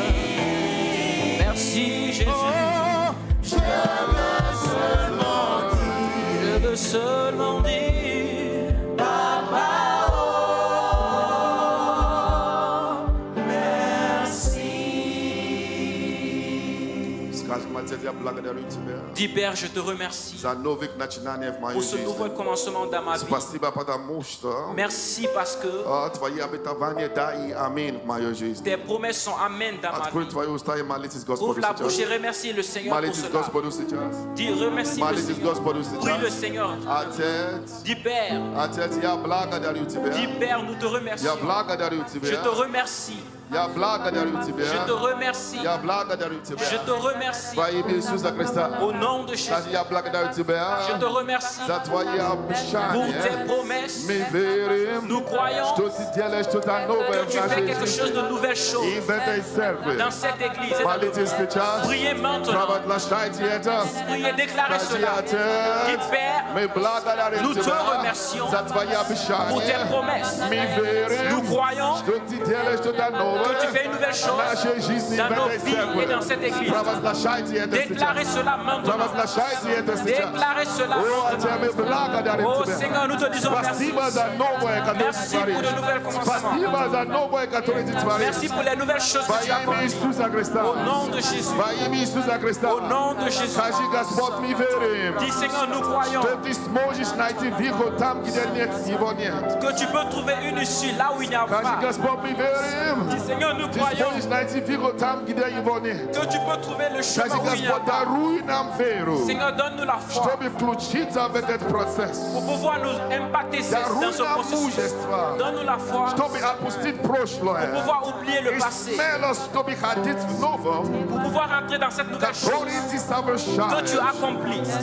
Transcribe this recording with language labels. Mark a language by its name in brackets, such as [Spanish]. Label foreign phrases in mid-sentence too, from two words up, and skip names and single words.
[French] Merci, Jésus. Je veux seulement dire. Dis Père, je te remercie [Russian] за новых начинаний в моей [French] pour ce nouveau [Russian] жизни. [French] commencement dans ma vie. [Russian] Спасибо, потому что [French] Merci parce que [Russian] твои обетования, да и аминь в моей жизни. [French] tes promesses sont amen dans ma [Russian] Открой [French] vie. [Russian] твои уста и молитесь [French] Ouvre [Russian] Господу [French] la bouche et [Russian] сейчас. [French] remercie le Seigneur pour [Russian] Молитесь [French] cela. [Russian] Господу сейчас. [French] Dis remercie le [Russian] Молитесь [French] Seigneur. [Russian] Господу [French] Prie le [Russian] сейчас. [French] Seigneur. [Russian] Отец, [French] Dis Père, [Russian] Отец, я благодарю [French] dis [Russian] Тебя. [French] Père, nous te [Russian] Я [French] remercions. [Russian] благодарю [French] Je te [Russian] Тебя. [French] remercie. [Russian] Я благодарю [French] Je te [Russian] Тебя. [French] remercie. [Russian] Я благодарю [French] Je [Russian] Тебя. [French] te remercie. [Russian] Во имя Иисуса Христа. [French] Au nom de Jésus. [Russian] Я благодарю Тебя [French] Je te remercie [Russian] за Твои [French] pour [Russian] обещания. [French] tes promesses. [Russian] Мы верим, [French] Nous croyons [Russian] что Ты делаешь что-то новое [French] que [Russian] в [French] tu fais [Russian] нашей [French] quelque chose de [Russian] жизни. [French] nouvelles [Russian] И [French] choses [Russian] в этой церкви. [French] dans cette église. et dans [Russian] Молитесь [French] notre vie. [Russian] сейчас. [French] Priez maintenant. [Russian] Провозглашайте это. [French] Priez, déclarez [Russian] Скажи, [French] cela. Dis [Russian] Отец, [French] Père, [Russian] мы благодарим [French] nous te [Russian] Тебя [French] remercions [Russian] за Твои [French] pour tes [Russian] обещания. [French] promesses. [Russian] Мы верим, [French] Nous croyons [Russian] что Ты делаешь что-то новое [French] que tu fais une nouvelle [Russian] в [French] chose [Russian] нашей жизни, [French] dans [Russian] в [French] nos [Russian] этой [French] vies et dans cette [Russian] церкви. [French] église. [Russian] Провозглашайте это [French] Déclarez [Russian] сейчас. [French] cela maintenant. [Russian] Провозглашайте это сейчас. [French] Déclarez cela [Russian] О, Отец, [French] maintenant. [Russian] мы благодарим [French] Oh [Russian] Тебя. [French] Seigneur, nous te disons merci. [Russian] Спасибо за новое, которое Ты [French] Merci pour [Russian] творишь. [French] de nouvelles commencements. [Russian] Спасибо за новое, которое Ты творишь. [French] Merci pour les nouvelles choses [Russian] Во [French] que tu as [Russian] имя [French] accomplies. [Russian] Иисуса Христа. [French] Au nom de Jésus. [Russian] Во имя Иисуса Христа. [French] Au nom de Jésus. [Russian] Скажи, Господь, мы верим, [French] Dis Seigneur, nous croyons [Russian] что Ты сможешь найти выход там, где нет, его нет. [French] que tu peux trouver une issue là où il n'y a [Russian] Скажи, [French] pas. [Russian] Господь, мы верим, [French] Dis Seigneur, nous croyons que tu peux trouver le chemin où il y a. Seigneur, donne-nous la foi pour pouvoir nous impacter dans ce processus. Donne-nous la foi pour pouvoir oublier le passé, pour pouvoir entrer dans cette nouvelle chose que tu as accomplie.